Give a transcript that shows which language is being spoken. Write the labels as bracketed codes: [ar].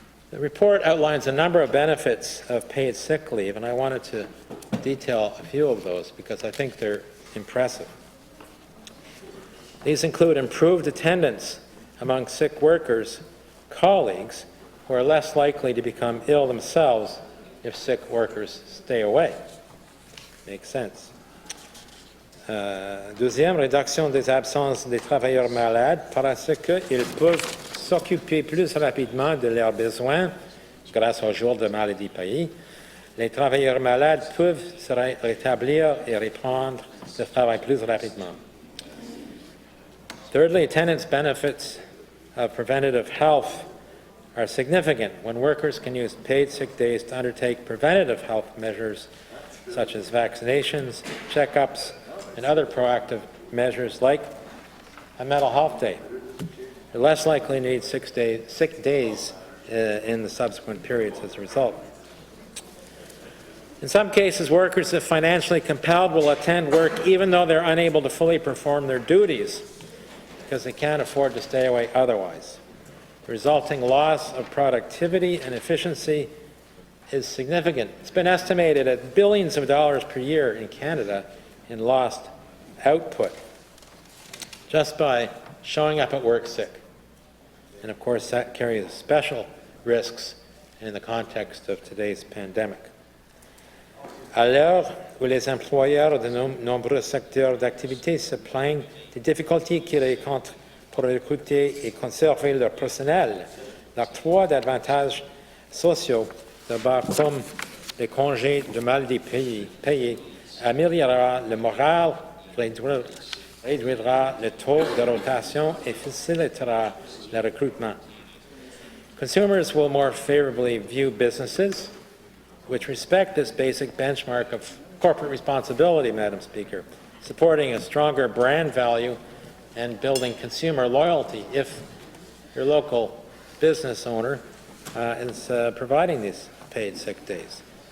[en] The report outlines a number of benefits of paid sick leave, and I wanted to detail a few of those because I think they're impressive. These include improved attendance among sick workers, colleagues who are less likely to become ill themselves if sick workers stay away. Makes sense. [fr] Deuxième, réduction des absences des travailleurs malades parce qu'ils peuvent s'occuper plus rapidement de leurs besoins grâce aux jours de maladie payés. Les travailleurs malades peuvent se rétablir et reprendre le travail plus rapidement. [en] Thirdly, attendance benefits of preventative health are significant when workers can use paid sick days to undertake preventative health measures such as vaccinations, checkups, and other proactive measures like a mental health day. They're less likely to need sick days in the subsequent periods as a result. In some cases, workers, if financially compelled, will attend work even though they're unable to fully perform their duties because they can't afford to stay away otherwise. The resulting loss of productivity and efficiency is significant. It's been estimated at billions of dollars per year in Canada in lost output just by showing up at work sick. And of course, that carries special risks in the context of today's pandemic. [fr] À l'heure où les employeurs de nombreux secteurs d'activité se plaignent des difficultés qu'ils rencontrent pour recruter et conserver leur personnel, l'octroi d'avantages sociaux, d'abord comme les congés de maladie payés, améliorera le moral, réduira le taux de rotation et facilitera le recrutement. [en] Consumers will more favorably view businesses which respect this basic benchmark of corporate responsibility, Madam Speaker, supporting a stronger brand value and building consumer loyalty if your local business owner is providing these paid sick days.